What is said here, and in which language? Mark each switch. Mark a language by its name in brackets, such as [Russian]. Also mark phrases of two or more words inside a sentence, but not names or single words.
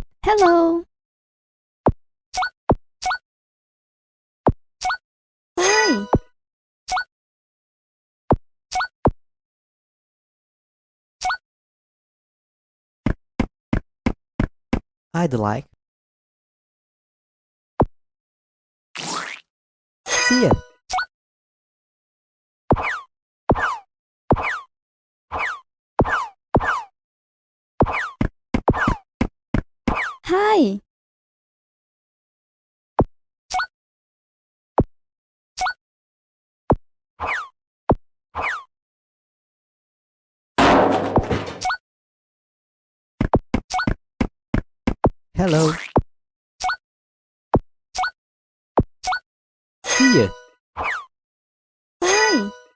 [English] Hello. Hi. I'd like. See ya. Hi. Hello. See ya. Hi.